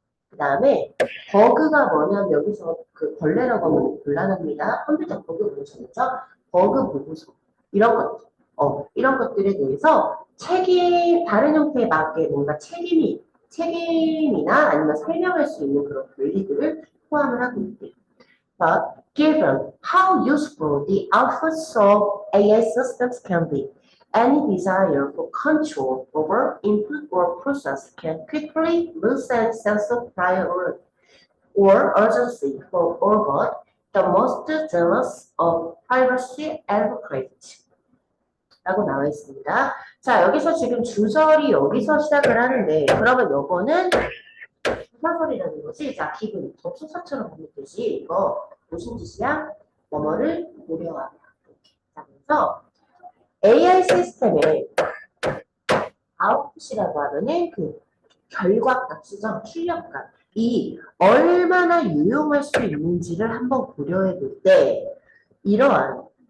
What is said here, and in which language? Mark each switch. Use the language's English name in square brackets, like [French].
[Korean] 그 다음에, 버그가 뭐냐면 여기서 그 벌레라고 하면 곤란합니다. 컴퓨터 버그 보셨죠? 버그 보고서. 이런 것들. 이런 것들에 대해서 다른 형태의 맞게 뭔가 책임이나 아니면 설명할 수 있는 그런 권리들을 포함을 하고 있대요. [English] But given how useful the outputs of AI systems can be, any desire for control over input or process can quickly lose a sense of priority or urgency for all but the most zealous of privacy advocates. [Korean] 라고 나와 있습니다. 자, 여기서 지금 주절이 여기서 시작을 하는데, 그러면 요거는 부사설이라는 것이 자 기분 접속사처럼 보는 뜻이 이거 무슨 짓이야? 뭐뭐를 고려하다. 자 그래서 AI 시스템의 아웃풋이라고 하면은 그 결과값, 수정, 출력값 이 얼마나 유용할 수 있는지를 한번 고려해 볼 때 이러한